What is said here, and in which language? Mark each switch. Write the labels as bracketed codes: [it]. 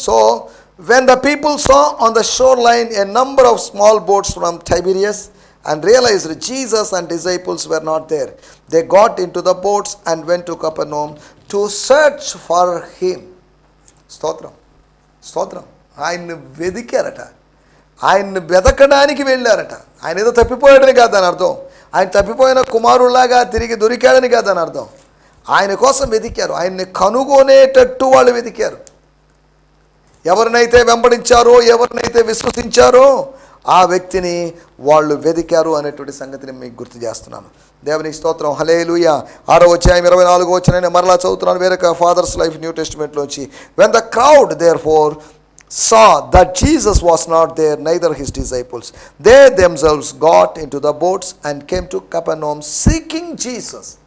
[en] So when the people saw on the shoreline a number of small boats from Tiberias and realized Jesus and disciples were not there, they got into the boats and went to Capernaum to search for him. [te] స్తోత్రం, స్తోత్రం. ఆయన్ని వెదికారట. ఆయన్ని వెతకడానికి వెళ్ళారట. ఆయన ఏదో తప్పిపోయాడని కాదు దాని అర్థం. ఆయన తప్పిపోయిన కుమారులాగా తిరిగి దొరికాడని కాదు దాని అర్థం. ఆయన కోసం వెతికారు. ఆయన్ని కనుగొనేటట్టు వాళ్ళు వెతికారు. ఎవరినైతే వెంబడించారో, ఎవరినైతే విశ్వసించారో ఆ వ్యక్తిని వాళ్ళు వెతికారు అనేటువంటి సంగతిని మీకు గుర్తు చేస్తున్నాను. దేవునికి స్తోత్రం. హల్లెలూయా. 6వ అధ్యాయం 24వ వచనం మరలా చదువుతున్నాను వేరొక fathers life new టెస్టిమెంట్లోంచి. [en] When the crowd therefore saw that Jesus was not there, neither his disciples, they themselves got into the boats and came to Capernaum seeking Jesus.